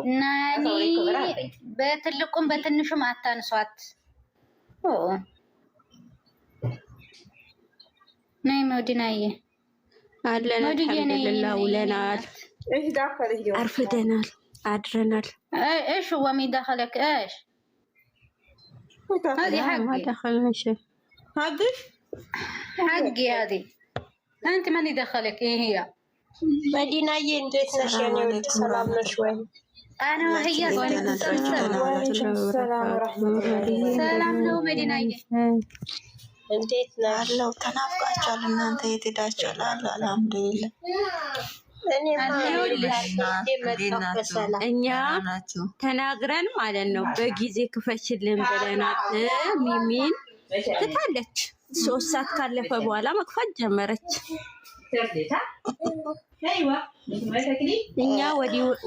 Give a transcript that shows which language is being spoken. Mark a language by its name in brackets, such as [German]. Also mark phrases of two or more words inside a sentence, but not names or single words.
[Amharic] ናኒ በትልቁም በትንሹም አታንሷት። ነይ መውዲናዬ አለን። አልሐምዱሊላህ ውለናል፣ አርፍደናል፣ አድረናል። [Arabic] ايش هو مين دخلك؟ ايش هذه حقي. ما دخلناش حقي هذه. انت ماني دخلك. ايه هي [Amharic] መዲናዬ እንዴት ነሽ የኔ ውድ? ሰላም ነሽ ወይ? [Arabic] انا وهي [Amharic] ሰላም ነው መዲናዬ። እንዴት ነሽ? አለው ተናፍቃችኋል። እናንተ የት ሄዳችኋል? አልሐምዱሊላህ። እኛ ተናግረን ማለት ነው በጊዜ ክፈችልን ብለናት ሚሚን ትታለች። 3 ሰዓት ካለፈ በኋላ መክፈት ጀመረች። እኛ ወዲህ